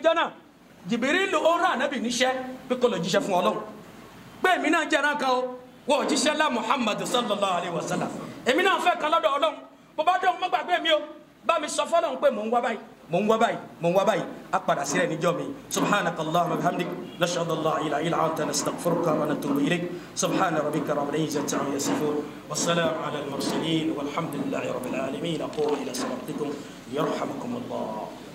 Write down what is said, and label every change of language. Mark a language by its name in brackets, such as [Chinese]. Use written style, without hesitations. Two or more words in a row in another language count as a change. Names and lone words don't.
[Yoruba] ìjọ náà Jibril ó rán ànábì níṣẹ́ pé kó lọ jíṣẹ́ fún Ọlọ́run pé èmi náà jẹ́ ẹranko wọ́n jíṣẹ́ lá Muhammad [Arabic] صلى الله عليه وسلم [Yoruba] èmi náà fẹ́ kan lọ́dọ̀ Ọlọ́run bó bá dé òun má gbàgbé mi o bá mi sọ fọ́lọ́run pé mò ń wá báyìí mò ń wá báyìí mò ń wá báyìí a padà sílẹ̀ níjọ́ mi [Arabic] سبحانك اللهم وبحمدك نشهد أن لا إله إلا أنت نستغفرك ونتوب إليك سبحان ربك رب العزة عما يصفون وسلام على المرسلين والحمد لله رب العالمين أقول إلى صلاتكم يرحمكم الله